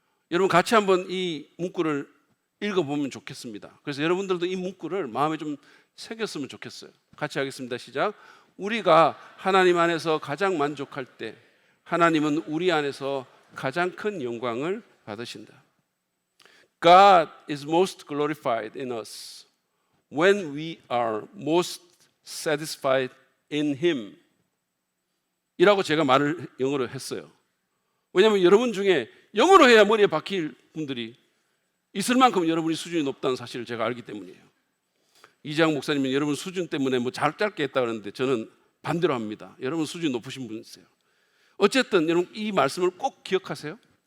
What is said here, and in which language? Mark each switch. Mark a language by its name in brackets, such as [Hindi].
[Korean] 여러분, 같이 한번 이 문구를 읽어보면 좋겠습니다. 그래서 여러분들도 이 문구를 마음에 좀 새겼으면 좋겠어요. 같이 하겠습니다. 시작. 우리가 하나님 안에서 가장 만족할 때 하나님은 우리 안에서 가장 큰 영광을 받으신다. [English] God is most glorified in us when we are most satisfied in Him. [Korean] 이라고 제가 말을 영어로 했어요. 왜냐하면 여러분 중에 영어로 해야 머리에 박힐 분들이 있을 만큼 여러분이 수준이 높다는 사실을 제가 알기 때문이에요. 이재학 목사님은 여러분 수준 때문에 뭐 짧게 했다 그러는데 저는 반대로 합니다. 여러분 수준이 높으신 분이세요. 어쨌든 여러분 이 말씀을 꼭 기억하세요.